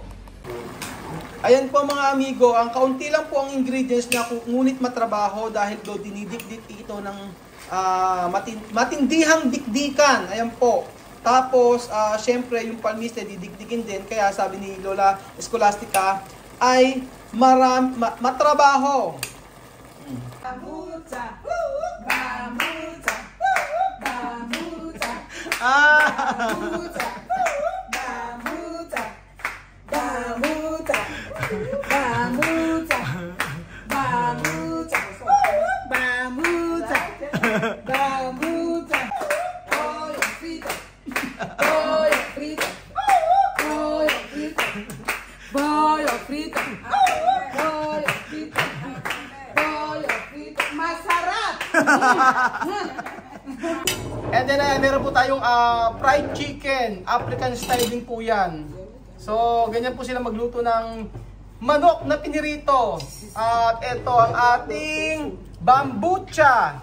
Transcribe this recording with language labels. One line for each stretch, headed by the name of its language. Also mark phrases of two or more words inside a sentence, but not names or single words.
Filipino: Ayan po mga amigo, ang kaunti lang po ang ingredients na ngunit matrabaho dahil do dinidikdik ito ng matindihang dikdikan. Ayan po. Tapos, syempre yung palmiste didikdikin din. Kaya sabi ni Lola Escolastica ay matrabaho. Bambucha, bambucha, bambucha, bambucha. Bambucha, bambucha, bambucha, bambucha, bambucha,
Spanish: pollo frito, pollo frito, pollo frito, pollo frito, pollo frito, pollo frito,
Filipino: masarap.
English: And then
Filipino: meron po tayong
English: fried chicken, African style
Filipino: din po yan. So, ganyan po sila magluto ng manok na pinirito. At ito ang ating bambucha.